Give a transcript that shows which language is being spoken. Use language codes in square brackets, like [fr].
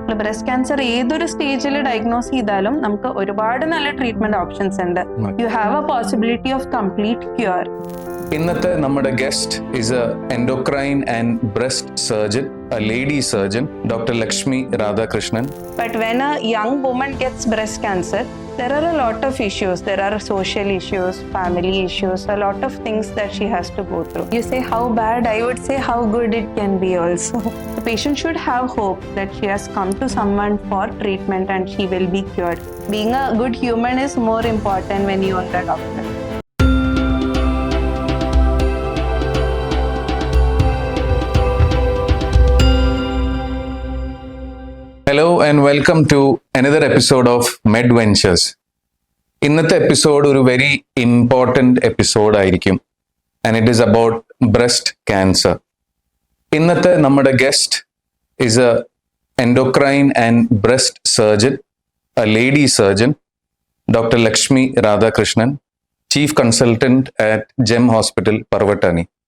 [ml] Breast cancer ഏതൊരു സ്റ്റേജിൽ diagnose ചെയ്താലും നമുക്ക് ഒരുപാട് നല്ല ട്രീറ്റ്മെന്റ് ഓപ്ഷൻസ് ഉണ്ട്. [en] You have a possibility of complete cure. [ml] ഇന്നത്തെ നമ്മുടെ [en] Guest is a endocrine and breast surgeon, a lady surgeon, Dr. Lakshmi Radhakrishnan. But when a young woman gets breast cancer, there are a lot of issues. There are social issues, family issues, a lot of things that she has to go through. You say how bad, I would say how good it can be also. The patient should have hope that she has come to someone for treatment and she will be cured. Being a good human is more important when you are a doctor. Hello and welcome to another episode of Med Ventures. [ml] ഇന്നത്തെ episode ഒരു [en] very important [ml] episode ആയിരിക്കും, [en] And it is about breast cancer. [ml] ഇന്നത്തെ നമ്മുടെ [en] Guest is a endocrine and breast surgeon, a lady surgeon, doctor Lakshmi Radhakrishnan, chief consultant at Gem hospital, Parvattani.